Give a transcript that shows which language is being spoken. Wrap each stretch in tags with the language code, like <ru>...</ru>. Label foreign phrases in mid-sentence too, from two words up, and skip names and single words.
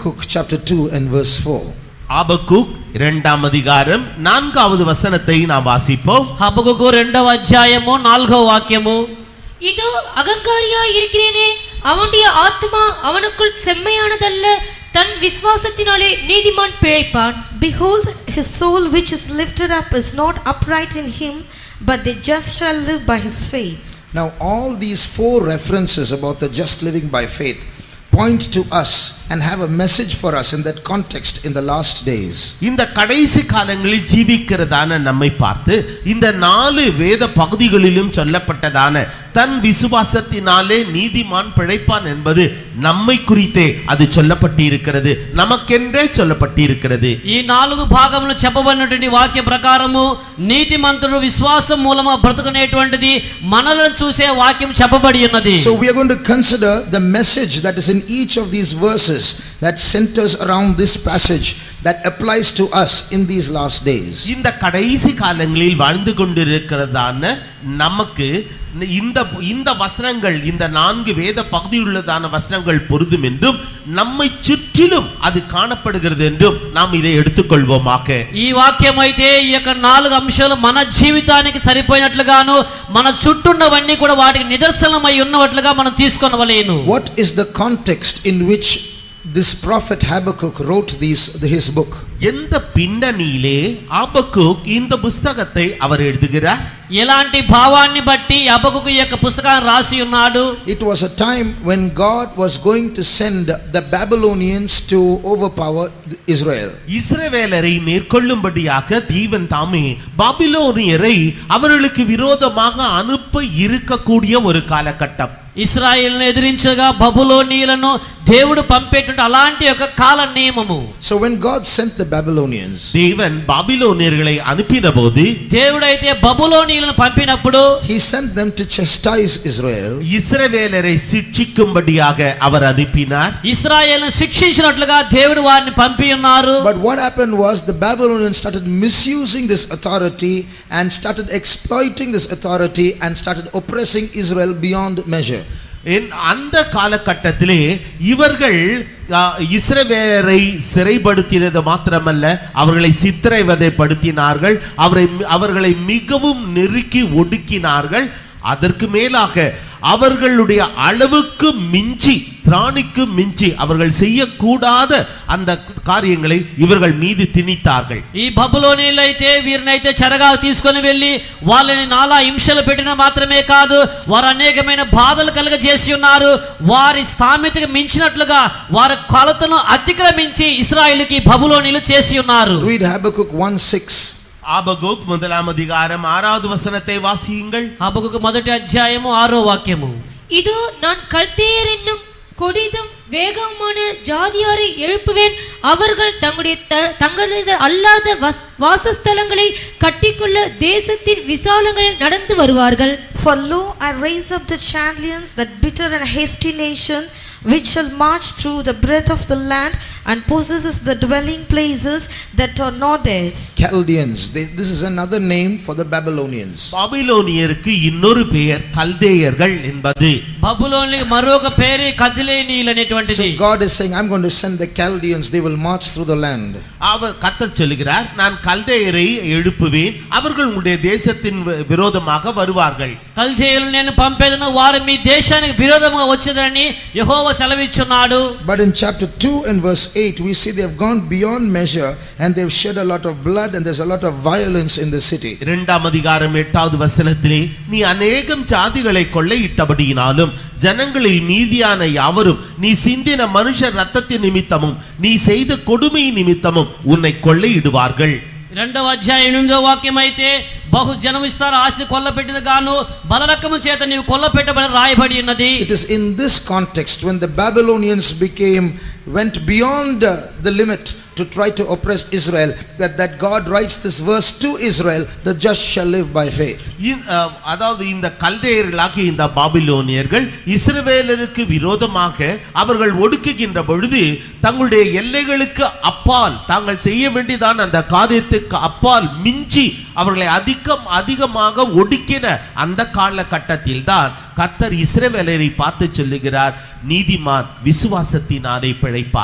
<en>Habakkuk chapter 2 and verse 4.</en> <ta>ஆபக்கூக் 2ஆம் அதிகாரம் 4வது வசனத்தை நாம் வாசிப்போம்.</ta> <te>హబకుకు 2వ అధ్యాయము 4వ వాక్యము.</te> <ta>இதோ அகங்காரியாய் இருக்கிறேனே, அவனுடைய ஆத்மா அவனுக்குள் செம்மையானதல்ல, தன் விசுவாசத்தினாலே நீதிமான் பிழைப்பான்.</ta> <en>Behold, his soul which is lifted up is not upright in him, but the just shall live by his faith. Now all these 4 references about the just living by faith point to us and have a message for us in that context in the last days.</en> <ta>இந்த கடைசி காலங்களில் ஜீவிக்கிறதான நம்மை பார்த்து இந்த 4 வேத பகுதிகளிலும் சொல்லப்பட்டதான தன் விசுவாசத்தினாலே நீதிமான் பிழைப்பான் என்பது நம்மை குறித்தே அது சொல்லப்பட்டிருக்கிறது, நமக்கென்றே சொல்லப்பட்டிருக்கிறது.</ta> <te>ఈ 4 భాగములు చెప్పబడినటువంటి వాక్య ప్రకారము నీతిమంతుడు విశ్వాసం మూలముగా బ్రతుకునేటువంటిది మనలను చూసే వాక్యం చెప్పబడి ఉన్నది.</te> <en>So we are going to consider the message that is in each of these verses that centers around this passage that applies to us in these last days.</en> <ta>இந்த கடைசி காலங்களில் வாழ்ந்து கொண்டிருக்கிறதான நமக்கு இந்த வசனங்கள், இந்த 4 வேத பகுதியுள்ளதான வசனங்கள் பொருந்தும் என்றும் நம்மை சுற்றிலும் அது காணப்படுகிறது என்றும் நாம் இதை எடுத்துக்கொள்வோமாக.</ta> <te>ఈ వాక్యం అయితే ఈ యొక్క 4 అంశాలు మన జీవితానికి సరిపోయినట్లుగాను మన చుట్టూన్నవన్నీ కూడా వాటికి నిదర్శనమై ఉన్నట్లుగా మనం తీసుకొనవలేను.</te> <en>What is the context in which this prophet Habakkuk wrote his book?</en> <ta>எந்த பின்னணியிலே ஆபக்கூக் இந்த புத்தகத்தை அவர் எழுதுகிறார்?</ta> <te>ఎలాంటి భావాన్ని బట్టి హబకుకు ఈ యొక్క పుస్తకాన్ని రాసి ఉన్నాడు?</te> <en>It was a time when God was going to send the Babylonians to overpower Israel.</en> <ta>இஸ்ரவேலரை மேற்கொள்ளும்படியாக தேவன் தாமே பாபிலோனியரை அவர்களுக்கு விரோதமாக அனுப்ப இருக்கக்கூடிய ஒரு காலகட்டம்.</ta> <te>ఇశ్రాయేలును ఎదిరించగా బబులోనీయులను దేవుడు పంపేటువంటి అలాంటి ఒక కాల నియమము.</te> <en>So when God sent the Babylonians,</en> <ta>தேவன் பாபிலோனியர்களை அனுப்பினபோது,</ta> <te>దేవుడైతే బబులోనీయులను పంపినప్పుడు</te> <en>he sent them to chastise Israel.</en> <ta>இஸ்ரவேலரை சிட்சிக்கும்படியாக அவர் அனுப்பினார்.</ta> <te>ఇశ్రాయేలును శిక్షించినట్లుగా దేవుడు వారిని పంపి ఉన్నారు.</te> <en>But what happened was the Babylonians started misusing this authority and started exploiting this authority and started oppressing Israel beyond measure.</en> <ta>அந்த காலகட்டத்திலே இவர்கள் இஸ்ரவேலரை சிறைப்படுத்தினது மாத்திரமல்ல, அவர்களை சித்திரவதைப்படுத்தினார்கள், அவர்களை மிகவும் நெருக்கி ஒடுக்கினார்கள். அதற்கு மேலாக அவர்களுடைய அளவுக்கு மிஞ்சி, திராணிக்கு மிஞ்சி அவர்கள் செய்யக்கூடாத அந்த காரியங்களை இவர்கள் மீது திணித்தார்கள்.</ta> <te>ఈ బబులోనీయులైతే వీరినైతే చెరగా తీసుకొని వెళ్ళి వాళ్ళని నాలా హింసలు పెట్టిన మాత్రమే కాదు, వారు అనేకమైన బాధలు కలుగజేసి ఉన్నారు. వారి స్థామితకు మించినట్లుగా వారి కొలతను అతిక్రమించి ఇశ్రాయేలుకి బబులోనీయులు చేసి ఉన్నారు.</te> <en>Read Habakkuk 1:6.</en> <ta>ஆபக்கூக் 1ஆம் அதிகாரம் 6வது வசனத்தை வாசியுங்கள்.</ta> <te>హబకుకు 1వ అధ్యాయము 6వ వాక్యము.</te> <ta>இதோ நான் கல்தேயர் என்னும் கொடிதும் வேகமான ஜாதியாரை எழுப்புவேன், அவர்கள் தங்களது அல்லாத வாசஸ்தலங்களை கட்டிக்கொள்ள தேசத்தின் விசாலங்களில் நடந்து வருவார்கள்.</ta> <en>For lo, I raise up the Chaldeans, that bitter and hasty nation, which shall march through the breadth of the land and possesses the dwelling places that are not theirs. Chaldeans, this is another name for the Babylonians.</en> <ta>பாபிலோனியருக்கு இன்னொரு பெயர் கல்தேயர்கள் என்பது.</ta> <te>బబులోనికి మరొక పేరు కల్దీయులు అనేటువంటిది.</te> <en>So God is saying, I'm going to send the Chaldeans, they will march through the land.</en> <ta>அவர் கர்த்தர் சொல்கிறார், நான் கல்தேயரை எழுப்புவேன், அவர்கள் உங்களுடைய தேசத்தின் விரோதமாக வருவார்கள்.</ta> <te>కల్దీయులను నేను పంపేదను, వారు మీ దేశానికి విరోధంగా వచ్చేదని యెహోవా సెలవిచ్చున్నాడు.</te> <en>But in chapter 2 and verse 8 we see they have gone beyond measure and they've shed a lot of blood and there's a lot of violence in the city.</en> <ta>2ஆம் அதிகாரம் 8வது வசனத்திலே, நீ அநேகம் ஜாதிகளை கொள்ளையிட்டபடியினாலும் ஜனங்களில் மீதியான யாவரும் நீ சிந்தின மனுஷர் இரத்தத்தின் நிமித்தமும் நீ செய்த கொடுமை நிமித்தமும் உன்னை கொள்ளையிடுவார்கள்.</ta> <te>2వ అధ్యాయం 8వ వాక్యం అయితే, బహు జనం ఇస్తారు ఆస్తి కొల్లపెట్టిన గాను బలరకము చేత నీవు కొల్లపెట్టబడి రాయబడి ఉన్నది.</te> <en>It is in this context when the Babylonians went beyond the limit to try to oppress Israel that God writes this verse to Israel, the just shall live by faith.</en> <ta>அதாவது இந்த கல்தேயர்களாகிய இந்த பாபிலோனியர்கள் இஸ்ரவேலருக்கு விரோதமாக அவர்கள் ஒடுக்குகின்ற பொழுது தங்களுடைய எல்லைகளுக்கு அப்பால் தாங்கள் செய்ய வேண்டியதான அந்த காரியத்துக்கு அப்பால் மிஞ்சி அவர்களை அதிகமாக ஒடுக்கின அந்த காலகட்டத்தில் தான் கர்த்தர் இஸ்ரவேலரை பார்த்து சொல்லுகிறார், நீதிமான் விசுவாசத்தினாலே பிழைப்பார்.</ta>